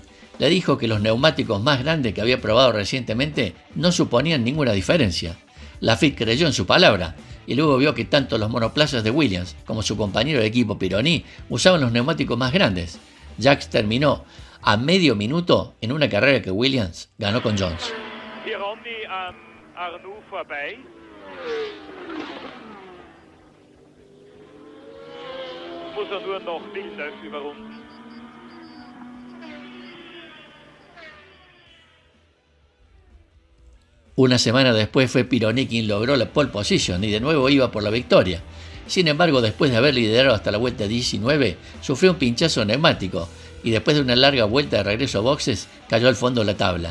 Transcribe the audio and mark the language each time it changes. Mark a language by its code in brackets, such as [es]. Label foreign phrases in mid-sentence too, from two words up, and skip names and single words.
[es] Le dijo que los neumáticos más grandes que había probado recientemente no suponían ninguna diferencia. Laffite creyó en su palabra y luego vio que tanto los monoplazas de Williams como su compañero de equipo Pironi usaban los neumáticos más grandes. Jacques terminó a medio minuto en una carrera que Williams ganó con Jones. [de] Pironi an Arnoux vorbei. Muss nur noch Villeneuve überrunden. [es] Una semana después fue Pironi quien logró la pole position y de nuevo iba por la victoria. Sin embargo, después de haber liderado hasta la vuelta 19, sufrió un pinchazo neumático y después de una larga vuelta de regreso a boxes, cayó al fondo de la tabla.